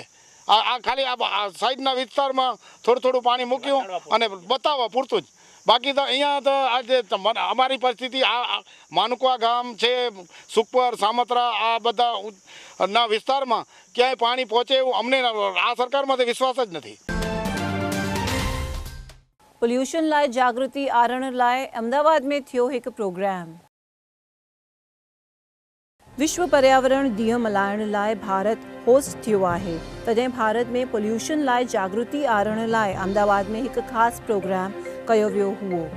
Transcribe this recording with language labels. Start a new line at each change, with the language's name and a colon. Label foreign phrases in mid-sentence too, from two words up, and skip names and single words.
Gujarati: આ ખાલી આ સાઈડના વિસ્તારમાં થોડું થોડું પાણી મૂક્યું અને બતાવવા પૂરતું જ, બાકી તો અહીંયા તો આજે અમારી પરિસ્થિતિ આ માનુકવા ગામ છે, સુખપર, સામત્રા આ બધા વિસ્તારમાં ક્યાંય પાણી પહોંચે એવું અમને આ સરકારમાં તો વિશ્વાસ જ નથી।
Sindhi: पोल्यूशन लाइ जागृति आणण लाइ अहमदाबाद में थियो हिकु प्रोग्राम। विश्व पर्यावरण ॾींहुं मल्हाइण लाइ भारत होस्ट थियो आहे, तॾहिं भारत में पोल्यूशन लाइ जागृति आणण लाइ अहमदाबाद में हिकु ख़ासि प्रोग्राम कयो वियो हुओ।